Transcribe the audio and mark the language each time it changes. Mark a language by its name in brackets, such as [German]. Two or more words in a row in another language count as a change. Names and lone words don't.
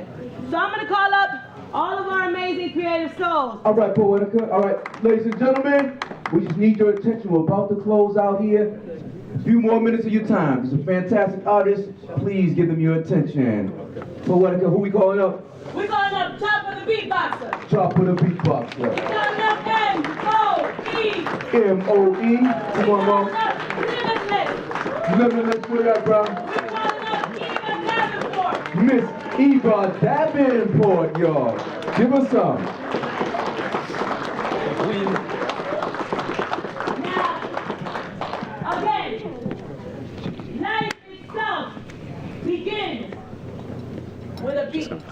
[English] So I'm going to call up all of our amazing creative souls. All right, Poetica. All right, ladies and gentlemen, we just need your attention. We're about to close out here. A few more minutes of your time. These are fantastic artists. Please give them your attention. Poetica, who we calling up? We're calling up Choppa Tha Beatboxa. Choppa Tha Beatboxa. M-O-E. M-O-E. Come on, Mom. Limitless, what up, bro? Miss Eva Davenport, y'all. Give us some. Now, again, life itself begins with a beat.